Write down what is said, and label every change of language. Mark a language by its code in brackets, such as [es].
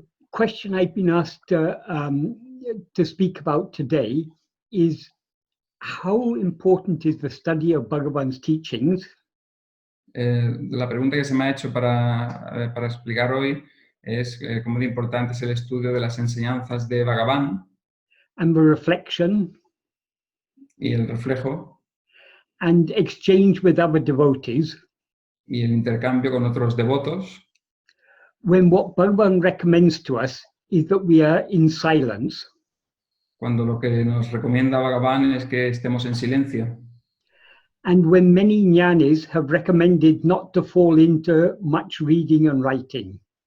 [en] question I've been asked to speak about today is how important is the study of Bhagavan's teachings? [es] La pregunta que se me ha hecho para explicar hoy es cómo de importante es el estudio de las enseñanzas de Bhagavan [en] And the reflection [es] y el reflejo [en] and exchange with other devotees, [es] y el intercambio con otros devotos, [en] when what Bhagavan recommends to us is that we are in silence. [es] cuando lo que nos recomienda Bhagavan es que estemos en silencio. [en] And when many Jnanis have recommended not to fall into much reading and writing.